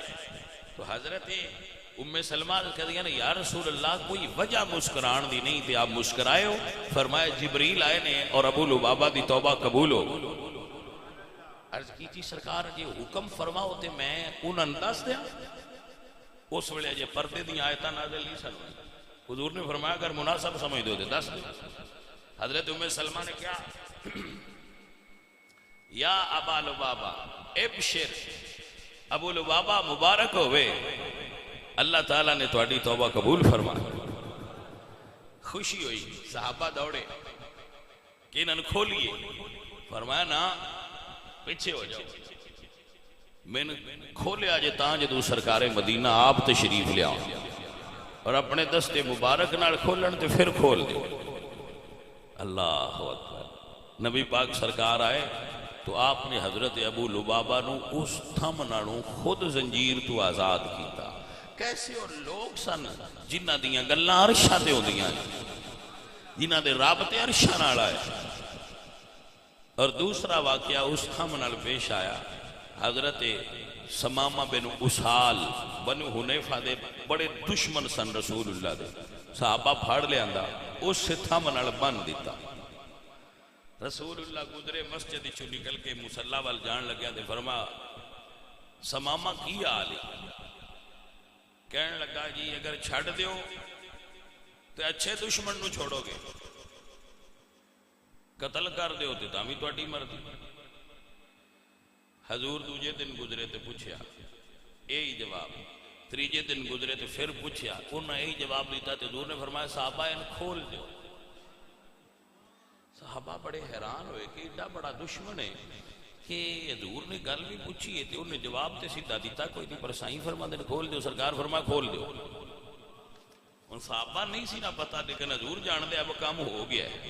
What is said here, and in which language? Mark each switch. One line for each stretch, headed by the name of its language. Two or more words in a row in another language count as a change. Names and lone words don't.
Punjabi: تو حضرت ام سلمہ کہہ دیا
Arabic: یا رسول اللہ
Punjabi: کوئی وجہ مسکران دی نہیں تھی آپ مسکرائے ہو. فرمایا جبریل آئے نے اور ابو لبابہ دی توبہ قبول ہو. عرض کی تھی سرکار جی حکم فرماؤ تے میں انہوں دس دیا. اس ویلے جے پردے دی آیتاں نازل نہیں سن. حضور نے فرمایا اگر مناسب سمجھ دو دے دس دے. حضرت ام سلمہ نے کیا
Arabic: یا ابا لبابہ ابشر
Punjabi: ابو لبابہ مبارک ہوئے اللہ تعالیٰ نے تہاڈی توبہ قبول فرما. خوشی ہوئی. صحابہ دوڑے کہ انہوں کھولیے. فرمایا نا پیچھے ہو جاؤ. میں نے کھولیا جے تاں جدو سرکار مدینہ آپ تشریف لیا اور اپنے دستے مبارک نال کھولن تے پھر کھول دے.
Arabic: اللہ اکبر.
Punjabi: نبی پاک سرکار آئے تو آپ نے حضرت ابو لبابہ نو اس تھم نالوں خود زنجیر تو آزاد کیتا. کیسے اور لوگ سن جنہ دیاں گلاں عرشاں تے ہوندیاں جنہ دے رابطے عرشاں نال آئے. اور دوسرا واقعہ اس تھم نال پیش آیا. حضرت سمامہ بن اسال بنو حنیفہ دے بڑے دشمن سن رسول اللہ دے. صحابہ پھاڑ لے آندہ اس تھم نال بن دیتا. رسول اللہ گزرے مسجد چو نکل کے مصلی وال جان لگیا دے. فرما سمامہ کی آلی کہنے لگا جی اگر چھڑ دیو تو اچھے دشمن نو چھوڑو گے، قتل کر دیو تے تاں بھی تہاڈی مرضی. حضور دوجے دن گزرے تے پوچھیا یہی جواب. تریجے دن گزرے تے پھر پوچھیا انہاں یہی جواب دیتا. تے حضور نے فرمایا صحابہ ان کھول دیو. صحابہ بڑے حیران ہوئے کہ ایڈا بڑا دشمن ہے کہ حضور نے گل بھی پوچھی ہے تو انہیں جواب تے سیدھا دیتا کوئی نہیں، پر سائیں فرما دے کھول دیو، سرکار فرما کھول دیو۔ ان صحابہ نہیں سی نہ پتا، لیکن حضور جان دے اب کام ہو گیا ہے۔